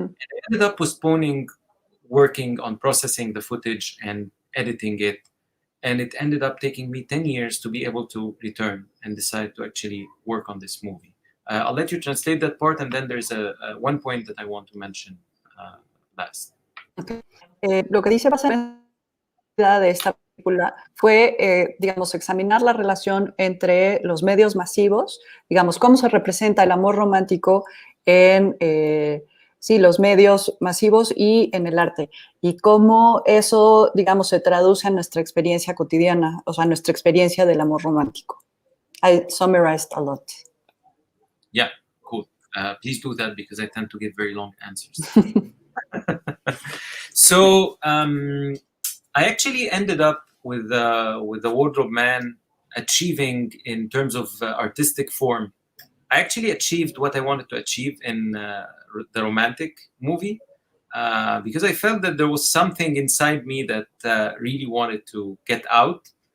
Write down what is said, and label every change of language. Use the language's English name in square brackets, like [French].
[English] And I ended up postponing working on processing the footage and editing it. And it ended up taking me 10 years to be able to return and decide to actually work on this movie. I'll let you translate that part, and then there's one point that I want to mention last. Okay. [Spanish] Lo que dice Bassem de esta película fue, digamos, examinar la relación entre los medios masivos, digamos, cómo se representa el amor romántico en sí, los medios masivos y en el arte, y cómo eso, digamos, se traduce en nuestra experiencia cotidiana, o sea, nuestra experiencia del amor romántico. [English] I summarized a lot. Yeah, cool. Please do that because I tend to give very long answers. So I actually ended up with the Wardrobe Man achieving, in terms of artistic form, I actually achieved what I wanted to achieve in the romantic movie because I felt that there was something inside me that really wanted to get out.